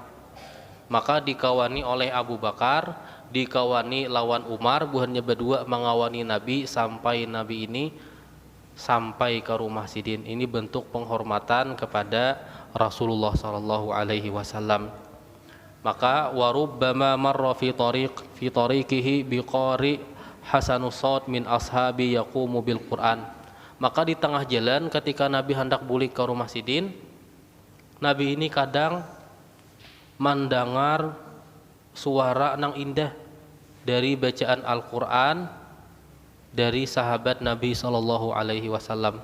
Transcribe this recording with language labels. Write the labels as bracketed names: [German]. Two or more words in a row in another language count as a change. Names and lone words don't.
[Banjar] Maka dikawani oleh Abu Bakar, dikawani lawan Umar, buhannya berdua mengawani Nabi sampai Nabi ini sampai ke rumah Sidin. [Indonesian] Ini bentuk penghormatan kepada Rasulullah [Arabic] صلى الله عليه وسلم. [Banjar] Maka [Arabic] وربما مر في طريقه بقارئ حسن الصوت من أصحابه يقوم بالقرآن. [Banjar] Maka di tengah jalan ketika Nabi hendak bulik ke rumah Sidin, Nabi ini kadang mendengar suara nang indah dari bacaan Al-Quran dari sahabat Nabi [Arabic] صلى الله عليه وسلم.